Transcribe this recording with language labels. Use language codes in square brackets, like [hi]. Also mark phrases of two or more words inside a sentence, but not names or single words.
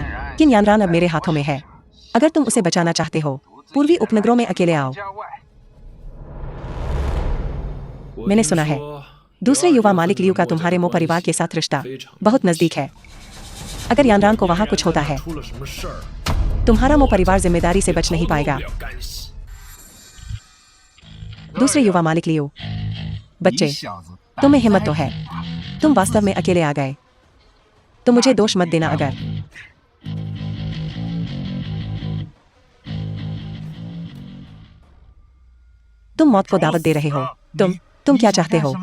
[hi] किन यानरान अब मेरे हाथों में है। अगर तुम उसे बचाना चाहते हो, पूर्वी उपनगरों में अकेले आओ। मैंने सुना है दूसरे युवा मालिक लियू का तुम्हारे मो परिवार के साथ रिश्ता बहुत नजदीक है। अगर यानरान को वहां कुछ होता है, [zh] 出了什么事儿？ [hi] तुम्हारा मो परिवार जिम्मेदारी से बच नहीं पाएगा। [zh] 不了干系。 [hi] दूसरे युवा मालिक लियू, बच्चे, तुम्हें हिम्मत तो है। तुम वास्तव में अकेले आ गए। तो मुझे दोष मत देना। अगर तुम मौत को दावत दे रहे हो, तुम क्या चाहते हो?